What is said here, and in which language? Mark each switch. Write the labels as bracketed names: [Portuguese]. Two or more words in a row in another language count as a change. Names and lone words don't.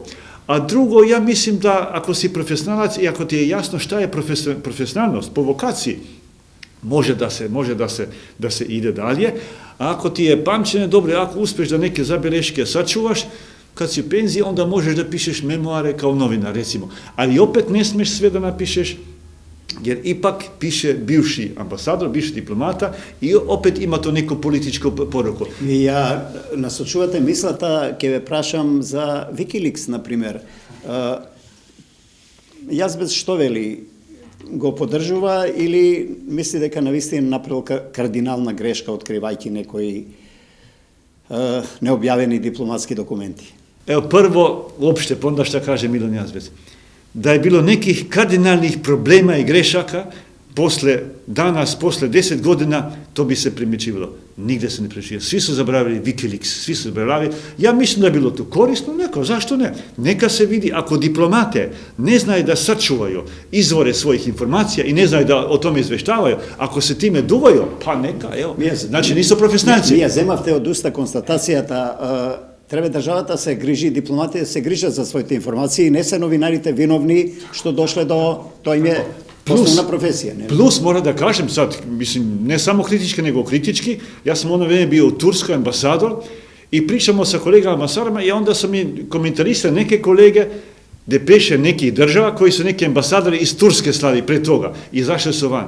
[Serbian] A drugo, ja mislim da ako si profesionalac i ako ti je jasno šta je profesionalnost po vokaciji, može da se ide dalje, a ako ti je pamćenje dobro, ako uspješ da neke zabeleške sačuvaš, kad si u penziji, onda možeš da pišeš memoare kao novinar, recimo. Ali opet ne smiješ sve da napišeš, jer ipak piše bivši ambasador, bivši diplomata i opet ima to neku političku poruku. [Macedonian] Ја насочувате мислата, ќе ве прашам за Wikileaks, например. Јазбец што вели? Го поддржува или мисли дека навистина направил кардинална грешка откривајќи некои необјавени дипломатски документи? [Serbian] Evo prvo, uopšte, pa onda šta kaže Milan Jazbec. Da je bilo nekih kardinalnih problema i grešaka, danas, posle 10 godina, to bi se primjećivalo. Nigde se ne primjećivalo. Svi su zaboravili Wikileaks, svi su zaboravili. Ja mislim da je bilo to korisno, zašto ne? Neka se vidi, ako diplomate ne znaju da sačuvaju izvore svojih informacija i ne znaju da o tome izveštavaju, ako se time duvaju, pa neka, evo. Znači nisu profesionalci. [Macedonian] Ние земавте од уста констатацијата, треба државата се грижи, дипломатите се грижат за своите информации, не се новинарите виновни што дошле до тоа им е [Serbian] poslovna profesija. Plus, moram da kažem sad, mislim, ne samo kritički, nego kritički, ja sam ono vreme bio u Turskoj ambasador i pričamo sa kolegama ambasadorima i onda sam mi komentarisali neke kolege depeše nekih država koji su neki ambasadori iz Turske slali pre toga i izašli su van.